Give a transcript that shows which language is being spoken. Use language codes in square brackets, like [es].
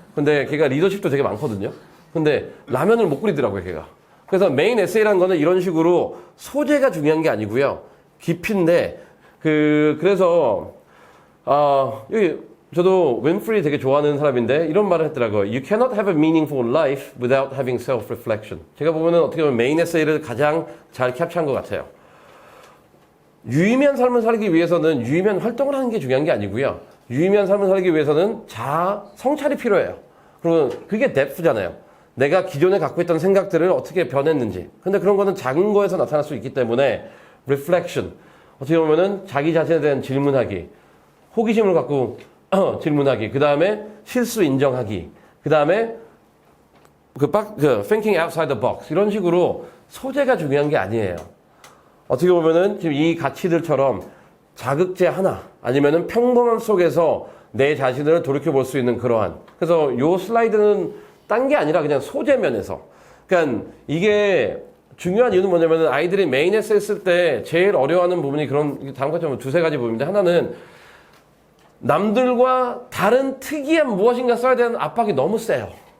[ko] 근데 걔가 리더십도 되게 많거든요. 근데 라면을 못 끓이더라고요, 걔가. 그래서 메인 에세이라는 거는 이런 식으로 소재가 중요한 게 아니고요. 깊이인데, 그래서, 여기, 저도 윈프리 되게 좋아하는 사람인데, 이런 말을 했더라고요. [en] You cannot have a meaningful life without having self-reflection. [ko] 제가 보면은 어떻게 보면 메인 에세이를 가장 잘 캡처한 것 같아요. 유의미한 삶을 살기 위해서는 유의미한 활동을 하는 게 중요한 게 아니고요. 유의미한 삶을 살기 위해서는 성찰이 필요해요. 그리고 그게 depth잖아요. 내가 기존에 갖고 있던 생각들을 어떻게 변했는지. 근데 그런 거는 작은 거에서 나타날 수 있기 때문에 reflection. 어떻게 보면은 자기 자신에 대한 질문하기. 호기심을 갖고 질문하기. 그 다음에 실수 인정하기. 그 다음에 [en] thinking outside the box. [ko] 이런 식으로 소재가 중요한 게 아니에요. 어떻게 보면은 지금 이 가치들처럼 자극제 하나 아니면은 평범함 속에서 내 자신을 돌이켜 볼 수 있는 그러한. 그래서 요 슬라이드는 딴 게 아니라 그냥 소재 면에서. 그러니까 이게 중요한 이유는 뭐냐면은 아이들이 메인 에세이 쓸 때 제일 어려워하는 부분이 다음 것처럼 두세 가지 부분인데 하나는 남들과 다른 특이한 무엇인가 써야 되는 압박이 너무 세요.